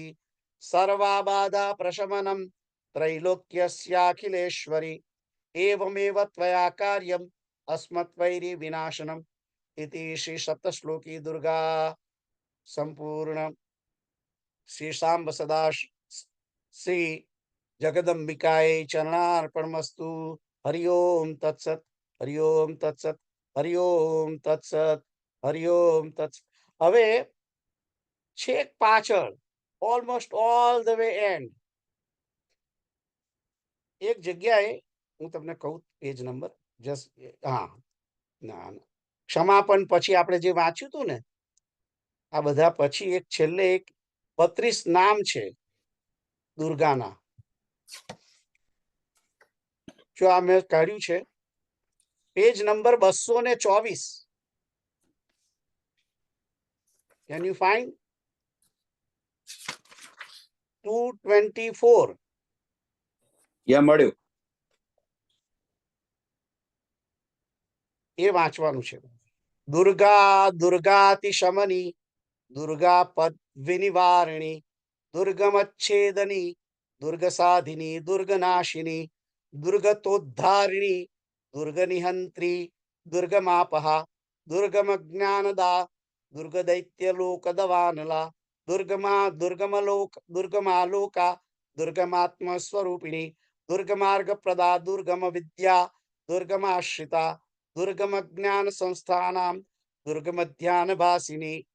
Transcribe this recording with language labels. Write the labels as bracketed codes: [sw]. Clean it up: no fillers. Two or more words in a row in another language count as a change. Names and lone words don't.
[sa] सर्वाबाधा प्रशमनं त्रैलोक्यस्याखिलेश्वरि एवमेव त्वया कार्यम् अस्मद्वैरि विनाशनम् इति श्री सप्तश्लोकी दुर्गा संपूर्ण श्री सांब सदा श्री जगदम्बिकायै चरणार्पणमस्तु। हरि ओम तत्सत हरि ओम तत्सत हरि ओम तत्सत हरि ओम तत्सत। [gu] હવે છેક પાછળ [en] almost all the way end [gu] એક જગ્યાએ હું તમને કહું [en] page number just [gu] હા ના ક્ષમાપન પછી આપણે જે વાંચ્યું હતું ને આ બધા પછી એક છેલ્લે એક 32 નામ છે દુર્ગાના જો આ મેં કાઢ્યું છે [en] page number [gu] 224. [en] Can you find 224? [gu] ત્યાં મળ્યું. એ વાંચવાનું છે. [sa] દુર્ગા દુર્ગાતિ શમની दुर्गा पद विनिवारिणी दुर्गमच्छेदनी दुर्गसाधिनी दुर्गनाशिनी दुर्गतोद्धारिणी दुर्गनिहंत्री दुर्गमापहा दुर्गमज्ञानदा दुर्गदैत्यलोकदवानला दुर्गमा दुर्गमालोका दुर्गमात्मस्वरूपिणी दुर्गमार्गप्रदा दुर्गमविद्या दुर्गमाश्रिता दुर्गमज्ञान संस्थानां दुर्गमध्यानभासिनी